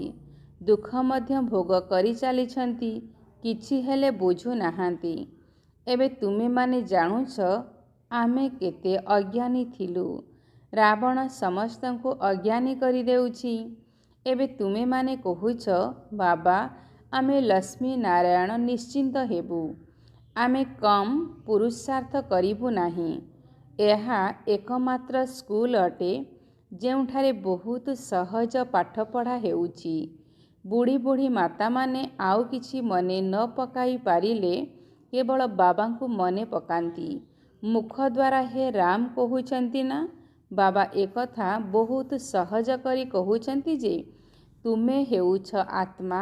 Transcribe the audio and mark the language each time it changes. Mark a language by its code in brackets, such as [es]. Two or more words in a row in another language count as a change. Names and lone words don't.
[or] ଦୁଃଖ ମଧ୍ୟ ଭୋଗ କରିଚାଲିଛନ୍ତି। କିଛି ହେଲେ ବୁଝୁନାହାନ୍ତି। ଏବେ ତୁମେମାନେ ଜାଣୁଛ ଆମେ କେତେ ଅଜ୍ଞାନୀ ଥିଲୁ। ରାବଣ ସମସ୍ତଙ୍କୁ ଅଜ୍ଞାନୀ କରିଦେଉଛି। ଏବେ ତୁମେମାନେ କହୁଛ ବାବା ଆମେ ଲକ୍ଷ୍ମୀ ନାରାୟଣ ନିଶ୍ଚିନ୍ତ ହେବୁ। ଆମେ କମ ପୁରୁଷାର୍ଥ କରିବୁ ନାହିଁ। ଏହା ଏକମାତ୍ର ସ୍କୁଲ ଅଟେ ଯେଉଁଠାରେ ବହୁତ ସହଜ ପାଠପଢ଼ା ହେଉଛି। ବୁଢ଼ୀ ବୁଢ଼ୀ ମାତାମାନେ ଆଉ କିଛି ମନେ ନ ପକାଇ ପାରିଲେ କେବଳ ବାବାଙ୍କୁ ମନେ ପକାନ୍ତି। ମୁଖ ଦ୍ୱାରା ହେ ରାମ କହୁଛନ୍ତି ନା। ବାବା ଏକଥା ବହୁତ ସହଜ କରି କହୁଛନ୍ତି ଯେ ତୁମେ ହେଉଛ ଆତ୍ମା।